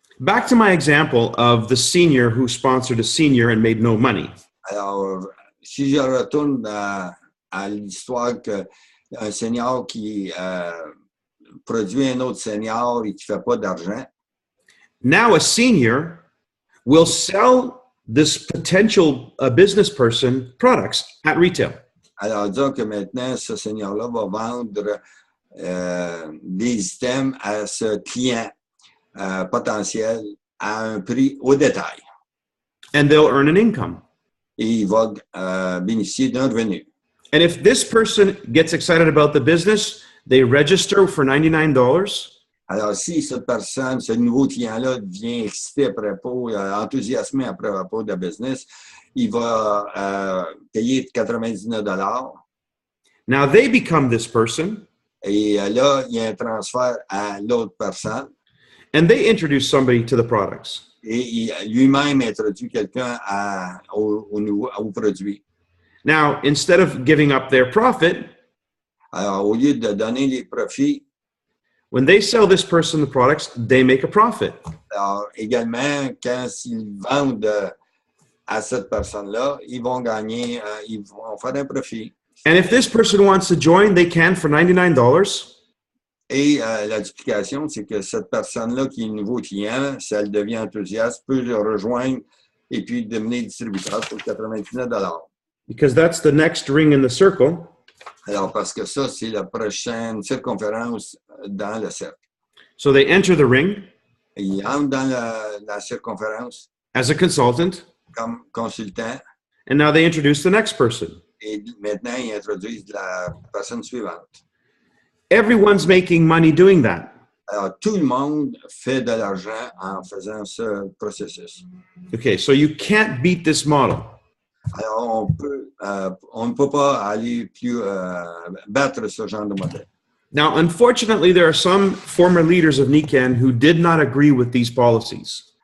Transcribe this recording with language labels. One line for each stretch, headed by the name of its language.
English: Back to my example of the senior who sponsored a senior and made no money.
French: Alors, si je retourne à l'histoire qu'un senior qui produit un autre senior et qui ne fait pas d'argent,
English: now a senior will sell this potential business person products at retail.
French: alors disons que maintenant, ce senior-là va vendre des items à ce client potentiel à un prix au détail.
English: And they'll earn an income.
French: Et il va bénéficier d'un revenu.
English: And if this person gets excited about the business, they register for $99.
French: Alors, si cette personne, ce nouveau client-là devient excité à propos, enthousiasmé à propos de la business, il va payer $99.
English: Now they become this person,
French: Et là, il y a un transfert à l'autre personne.
English: and they introduce somebody to the products.
French: Et lui-même introduit quelqu'un au produit.
English: Now, instead of giving up their profit,
French: Alors, au lieu de donner les profits,
English: when they sell this person the products, they make a profit.
French: alors également, quand ils vendent à cette personne-là, ils vont gagner, ils vont faire un profit.
English: And if this person wants to join, they can for $99.
French: Et la duplication, c'est que cette personne-là qui est nouveau client, si elle devient enthousiaste, peut le rejoindre et puis devenir distributeur pour 99 $.
English: Because that's the next ring in the circle.
French: Alors, parce que ça, c'est la prochaine circonférence dans le cercle.
English: So they enter the ring
French: Ils entrent dans la circonférence
English: as a consultant,
French: comme consultant
English: and now they introduce the next person.
French: et maintenant, ils introduisent la personne suivante.
English: Everyone's making money doing that.
French: Alors, tout le monde fait de l'argent en faisant ce processus.
English: Okay, so you can't beat this model.
French: Alors, on ne peut pas aller plus battre ce genre de modèle.
English: Now, unfortunately, there are some former leaders of Nikken who did not agree with these policies.